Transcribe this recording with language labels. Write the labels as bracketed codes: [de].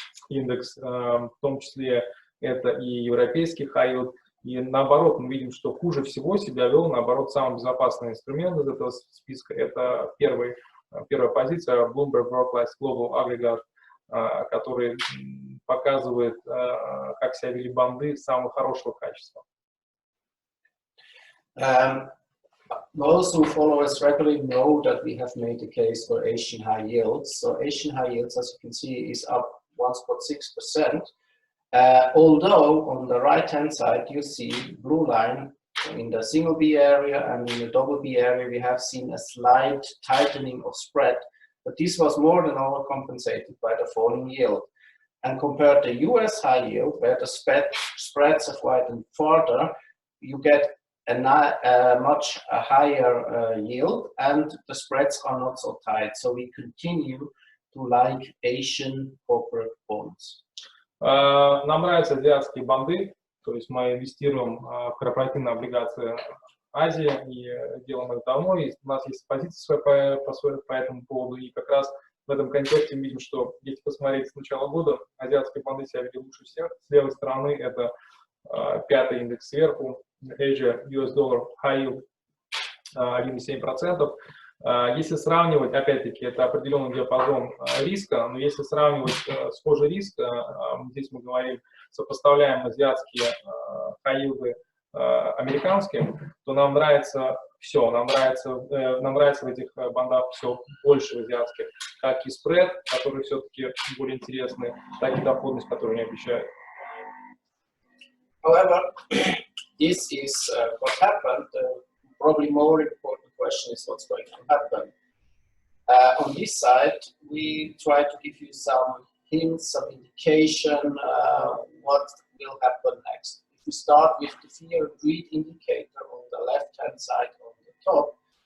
[ru] индекс, в том числе это и европейский High Yield, и наоборот мы видим, что хуже всего себя вел, наоборот, самый безопасный инструмент из этого списка, это первая позиция Bloomberg World Global Aggregate, который показывает, как себя вели банды самого хорошего качества. [en] Those who follow us regularly know that we have made a case for Asian high yields. So Asian high yields, as you can see, is up 1.6%. Although on the right-hand side, you see blue line in the single B area and in the double B area, we have seen a slight tightening of spread, but this was more than overcompensated by the falling yield. And compared to US high yield, where the spreads have widened further, you get a much higher yield, and the spreads are not so tight. So we continue to like Asian corporate bonds. [ru] Нам нравятся азиатские банды, то есть мы инвестируем в корпоративные облигации Азии и делаем это давно, и у нас есть позиция по этому поводу, и как раз в этом контексте мы видим, что если посмотреть с начала года, азиатские банды себя вели лучше всех. С левой стороны это пятый индекс сверху, Asia US Dollar High Yield 1,7%. Если сравнивать, опять-таки, это определенный диапазон риска, но если сравнивать схожий риск, здесь мы говорим, сопоставляем азиатские хай-йилды американским, то нам нравится все, нам нравится в этих бандах все больше в азиатских, как и спред, который все-таки более интересный, так и доходность, которую они обещают. [en] However, this is what happened. Probably more important question is what's going to happen. On this side, we try to give you some hints, some indication what will happen next. If we start with the fear and greed indicator on the left-hand side on the top,